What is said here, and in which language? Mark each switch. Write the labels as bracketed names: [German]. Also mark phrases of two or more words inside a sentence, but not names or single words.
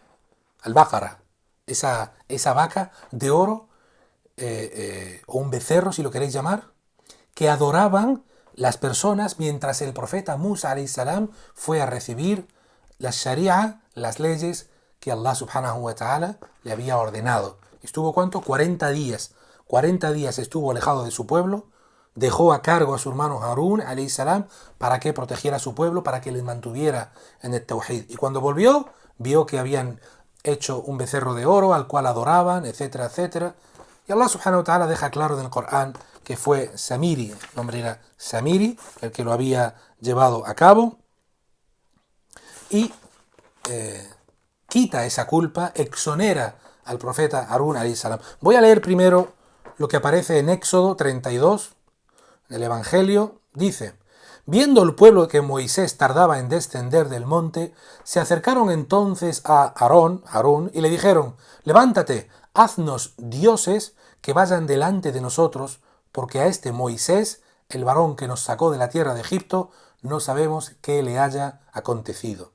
[Spanish] Al-Baqara, esa vaca de oro, o un becerro, si lo queréis llamar, que adoraban las personas mientras el profeta Musa [Arabic] عليه السلام [Spanish] fue a recibir la sharia, las leyes que Allah [Arabic] سبحانه وتعالى [Spanish] le había ordenado. ¿Estuvo cuánto? 40 días. 40 días estuvo alejado de su pueblo, dejó a cargo a su hermano Harún [Arabic] عليه السلام [Spanish] para que protegiera a su pueblo, para que les mantuviera en el tawhid. Y cuando volvió, vio que habían hecho un becerro de oro al cual adoraban, etcétera, etcétera. Y Allah [Arabic] سبحانه وتعالى [Spanish] deja claro en el Corán que fue Samiri, el nombre era Samiri, el que lo había llevado a cabo, y quita esa culpa, exonera al profeta Harún [Arabic] عليه السلام. [Spanish] Voy a leer primero lo que aparece en Éxodo 32, en el Evangelio. Dice: viendo el pueblo que Moisés tardaba en descender del monte, se acercaron entonces a Harún, y le dijeron: levántate, haznos dioses que vayan delante de nosotros, porque a este Moisés, el varón que nos sacó de la tierra de Egipto, no sabemos qué le haya acontecido.